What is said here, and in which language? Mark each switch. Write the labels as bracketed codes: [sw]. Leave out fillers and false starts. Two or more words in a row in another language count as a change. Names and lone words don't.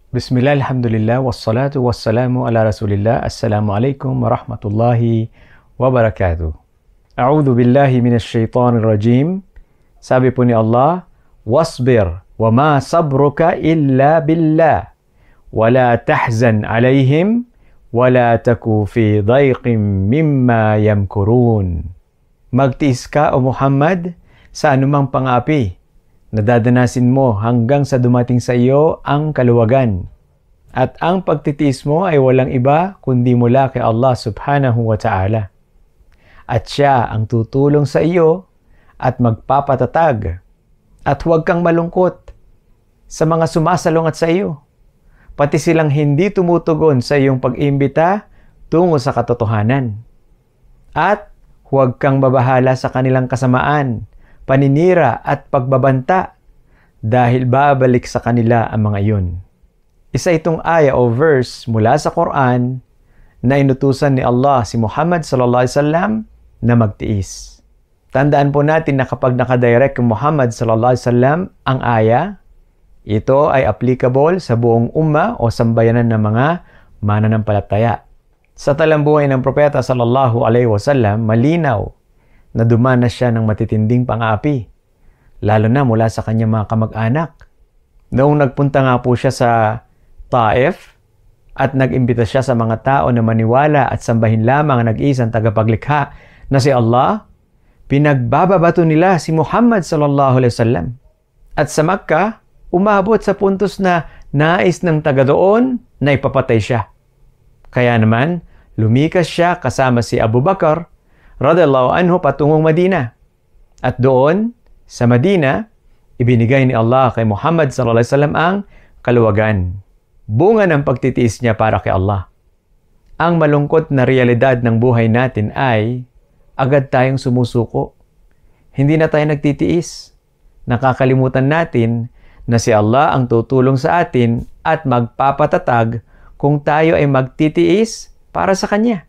[ar] بسم الله الحمد لله والصلاة والسلام على رسول الله. السلام عليكم ورحمة الله وبركاته. أعوذ بالله من الشيطان الرجيم. [tl] Sabi po ni Allah, [ar] واصبر وما صبرك إلا بالله ولا تحزن عليهم ولا تك في ضيق مما يمكرون. [tl] Magtiis ka o Muhammad sa anumang pangapi na dadanasin mo hanggang sa dumating sa iyo ang kaluwagan. At ang pagtitiis mo ay walang iba kundi mula kay Allah [ar] سبحانه وتعالى. [tl] At siya ang tutulong sa iyo at magpapatatag. At huwag kang malungkot sa mga sumasalungat sa iyo, pati silang hindi tumutugon sa iyong pag-imbita tungo sa katotohanan. At huwag kang mabahala sa kanilang kasamaan, paninira at pagbabanta dahil babalik sa kanila ang mga iyon. Isa itong aya o verse mula sa Quran na inutusan ni Allah si Muhammad [ar] صلى الله عليه وسلم [tl] na magtiis. Tandaan po natin na kapag nakadirect kay Muhammad [ar] صلى الله عليه وسلم [tl] ang aya, ito ay applicable sa buong umma o sambayanan ng mga mananampalataya. Sa talambuhay ng propeta [ar] صلى الله عليه وسلم, [tl] malinaw na dumanas siya ng matitinding pang-aapi, lalo na mula sa kanyang mga kamag-anak. Noong nagpunta nga po siya sa Taif at nag-imbita siya sa mga tao na maniwala at sambahin lamang ang nag-iisang tagapaglikha na si Allah, pinagbababato nila si Muhammad [ar] صلى الله عليه وسلم. [tl] At sa Makkah, umabot sa puntos na nais ng taga doon na ipapatay siya. Kaya naman, lumikas siya kasama si Abu Bakar [ar] رضي الله عنه [tl] patungong Madina. At doon, sa Madina, ibinigay ni Allah kay Muhammad [ar] صلى الله عليه وسلم [tl] ang kaluwagan. Bunga ng pagtitiis niya para kay Allah. Ang malungkot na realidad ng buhay natin ay agad tayong sumusuko. Hindi na tayo nagtitiis. Nakakalimutan natin na si Allah ang tutulong sa atin at magpapatatag kung tayo ay magtitiis para sa Kanya.